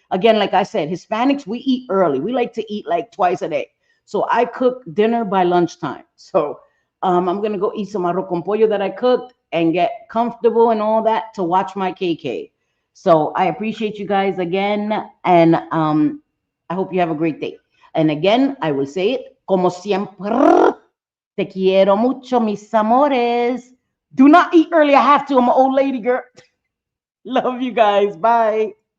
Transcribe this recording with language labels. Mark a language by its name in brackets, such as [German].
[English] Again, like I said, Hispanics, we eat early. We like to eat like twice a day. So I cook dinner by lunchtime. So I'm going to go eat some arroz con pollo that I cooked and get comfortable and all that to watch my KK. So I appreciate you guys again. And I hope you have a great day. And again, I will say it, [Spanish] como siempre, te quiero mucho, mis amores. [English] Do not eat early. I have to. I'm an old lady, girl. Love you guys. Bye.